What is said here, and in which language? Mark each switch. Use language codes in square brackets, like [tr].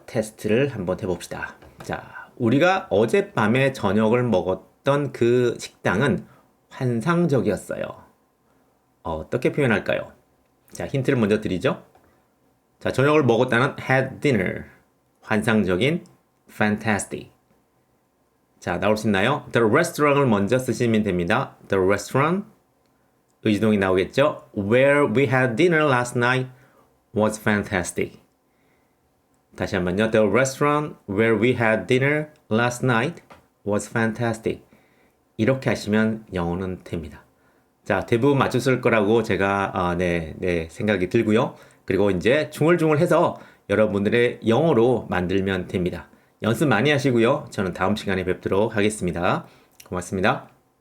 [ko] 테스트를 한번 해봅시다. 자, 우리가 어젯밤에 저녁을 먹었던 그 식당은 환상적이었어요. 어떻게 표현할까요? 자, 힌트를 먼저 드리죠. 자, 저녁을 먹었다는 had dinner. 환상적인 fantastic. 자, 나올 수 있나요? The restaurant을 먼저 쓰시면 됩니다. [en] The restaurant. [ko] 의지동이 나오겠죠? [en] Where we had dinner last night was fantastic. [ko] 다시 한번요. [en] The restaurant where we had dinner last night was fantastic. [ko] 이렇게 하시면 영어는 됩니다. 자, 대부분 맞췄을 거라고 제가 생각이 들고요. 그리고 이제 중얼중얼해서 여러분들의 영어로 만들면 됩니다. 연습 많이 하시고요. 저는 다음 시간에 뵙도록 하겠습니다. 고맙습니다.